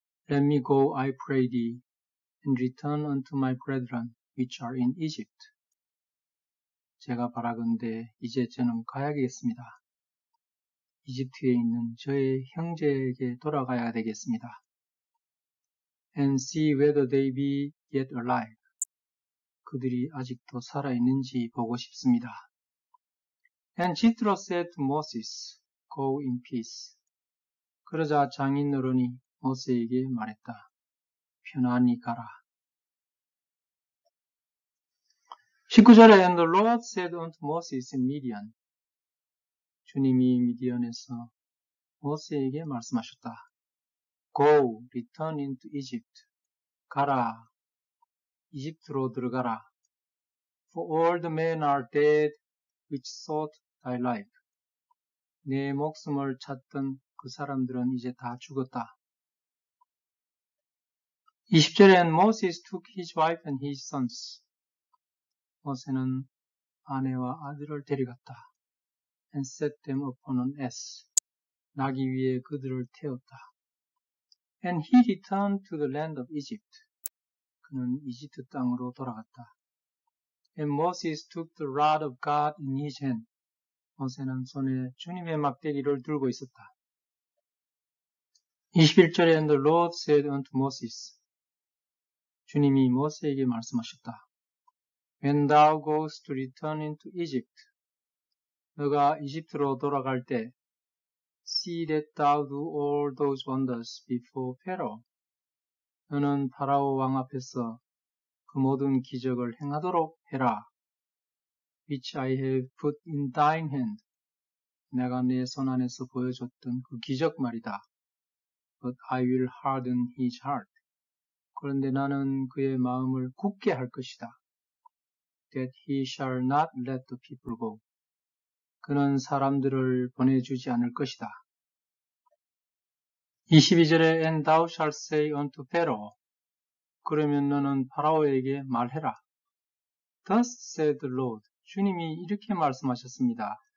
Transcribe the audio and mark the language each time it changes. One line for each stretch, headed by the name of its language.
English: Let me go, I pray thee, and return unto my brethren which are in Egypt.
Korean: 제가 바라건대 이제 저는 가야겠습니다. 이집트에 있는 저의 형제에게 돌아가야 되겠습니다.
English: And see whether they be yet alive.
Korean: 그들이 아직도 살아있는지 보고 싶습니다.
English: And Jethro said to Moses, Go in peace.
Korean: 그러자 장인 어른이 모세에게 말했다. 편안히 가라. 19절에
English: And the Lord said unto Moses in Midian.
Korean: 주님이 미디안에서 모세에게 말씀하셨다.
English: Go, return into Egypt.
Korean: 가라, 이집트로 들어가라.
English: For all the men are dead which sought thy life.
Korean: 내 목숨을 찾던 그 사람들은 이제 다 죽었다. 20절에
English: And Moses took his wife and his sons.
Korean: 모세는 아내와 아들을 데려갔다.
English: And set them upon an ass.
Korean: 나귀 위에 그들을 태웠다.
English: And he returned to the land of Egypt.
Korean: 그는 이집트 땅으로 돌아갔다.
English: And Moses took the rod of God in his hand.
Korean: 모세는 손에 주님의 막대기를 들고 있었다. 21절에
English: And the Lord said unto Moses.
Korean: 주님이 모세에게 말씀하셨다.
English: When thou goest to return into Egypt.
Korean: 너가 이집트로 돌아갈 때
English: See that thou do all those wonders before Pharaoh.
Korean: 너는 파라오 왕 앞에서 그 모든 기적을 행하도록 해라.
English: Which I have put in thine hand.
Korean: 내가 내 손 안에서 보여줬던 그 기적 말이다.
English: But I will harden his heart.
Korean: 그런데 나는 그의 마음을 굳게 할 것이다.
English: That he shall not let the people go.
Korean: 그는 사람들을 보내주지 않을 것이다. 22절에
English: And thou shalt say unto Pharaoh.
Korean: 그러면 너는 파라오에게 말해라.
English: Thus said the Lord.
Korean: 주님이 이렇게 말씀하셨습니다.